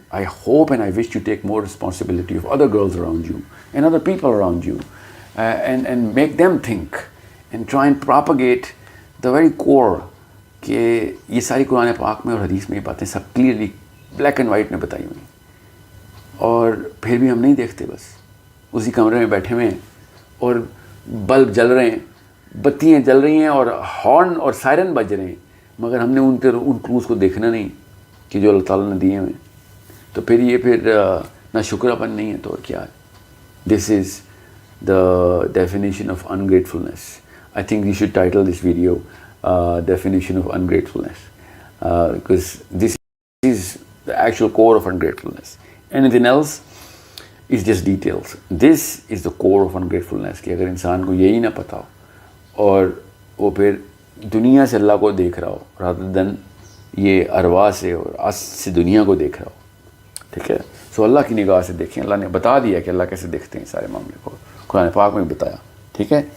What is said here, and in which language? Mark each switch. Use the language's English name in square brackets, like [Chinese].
[English] I hope and I wish you take more responsibility of other girls around you and other people around you and make them think and try and propagate the very core [Urdu] کہ یہ ساری قرآن پاک میں اور حدیث میں یہ باتیں سب کلیئرلی بلیک اینڈ وائٹ میں بتائی ہوئی ہیں, اور پھر بھی ہم نہیں دیکھتے, بس اسی کمرے میں بیٹھے ہوئے ہیں اور بلب جل رہے ہیں, بتیاں جل رہی ہیں اور ہارن اور سائرن بج رہے ہیں, مگر ہم نے ان کلوز کو دیکھنا نہیں کہ جو اللہ تعالیٰ نے دیے ہوئے. تو پھر یہ پھر نہ شکراپن نہیں ہے تو اور کیا ہے. [English] This is the definition of ungratefulness. I think you should title this video definition of ungratefulness because this is the actual core of ungratefulness. Anything else is just details. This is the core of ungratefulness [Urdu] کہ اگر انسان کو یہی نہ پتہ ہو اور وہ پھر دنیا سے اللہ کو دیکھ رہا ہو [English] rather than [Urdu] یہ ارواح سے اور آس سے دنیا کو دیکھ رہا ہو, ٹھیک ہے. سو اللہ کی نگاہ سے دیکھیں, اللہ نے بتا دیا کہ اللہ کیسے دیکھتے ہیں سارے معاملے کو, قرآن پاک میں بتایا, ٹھیک ہے.